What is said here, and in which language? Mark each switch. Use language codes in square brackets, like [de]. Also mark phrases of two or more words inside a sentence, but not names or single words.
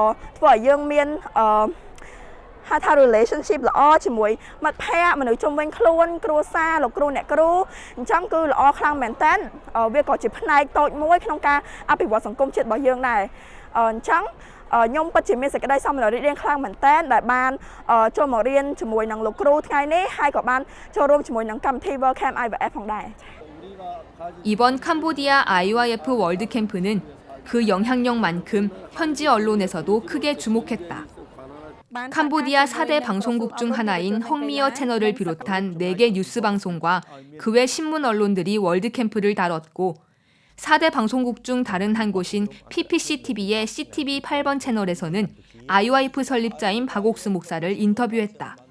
[km] ធ្វើឲ្យយើងមានហៅថា relationship ល្អជាមួយមិត្តភ័ក្តិមនុស្សជុំវិញខ្លួនគ្រួសារលោកគ្រូអ្នកគ្រូអញ្ចឹងគឺល្អខ្លាំងមែនតើវាក៏ជាផ្នែកតូចមួយក្នុងការអភិវឌ្ឍសង្គមជាតិរបស់យើងដែរអញ្ចឹងខ្ញុំពិតជាមានសេចក្តីសោមនស្សរីករាយខ្លាំងមែនតើដែលបានចូលមករៀនជាមួយនឹងលោកគ្រូថ្ងៃនេះហើយក៏បានចូលរួមជាមួយនឹងកម្មវិធី World Camp IVF ផងដែរ [ko] 이번 캄보디아 IYF 월드 캠프는 그 영향력만큼 현지 언론에서도 크게 주목했다. 캄보디아 4대 방송국 중 하나인 헝미어 채널을 비롯한 4개 뉴스 방송과 그 외 신문 언론들이 월드 캠프를 다뤘고 4대 방송국 중 다른 한 곳인 PPC-TV의 CTV 8번 채널에서는 IYF 설립자인 박옥수 목사를 인터뷰했다.